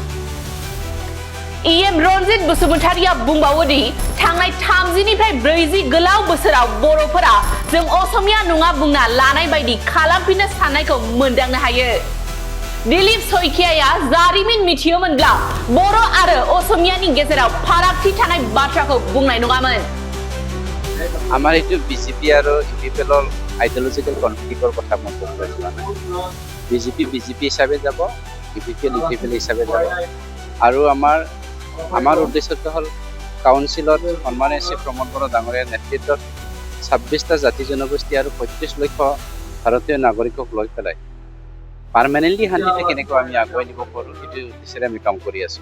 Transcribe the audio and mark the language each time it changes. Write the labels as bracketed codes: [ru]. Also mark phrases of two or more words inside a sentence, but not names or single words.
[brx] इएम रनजित बसुमतारिया बुंबावोदि थांनाय 30 निफ्राय 40 गोलाव बोसोराव बर'फोरा जों असमिया नङा बुंना लानाय बायदि खालामफिननो साननायखौ मोनदांनो हायो। दिलीप सयखियाया जारिमिन मिथियोमोनब्ला बर' आरो असमियानि गेजेराव फारागथि थानाय बाथ्राखौ बुंनाय नङामोन। [as] আমাৰ এইটো বিজেপি আৰু ইউপিএলৰ [en] ideological conflictৰ [as] কথা মই ক'ব যোৱা নাই। বিজেপি হিচাপে যাব, ইউপিএল হিচাপে যাব। আৰু আমাৰ উদ্দেশ্যটো হ'ল কাউন্সিলত সন্মানীয় শ্ৰী প্ৰমোদ বড়ো ডাঙৰীয়াৰ নেতৃত্বত 26টা জাতি জনগোষ্ঠী আৰু 35 লক্ষ ভাৰতীয় নাগৰিকক লৈ পেলাই পাৰ্মানেণ্টলি শান্তিটো কেনেকৈ আমি আগুৱাই নিব পাৰোঁ সেইটো উদ্দেশ্যেৰে আমি কাম কৰি আছোঁ।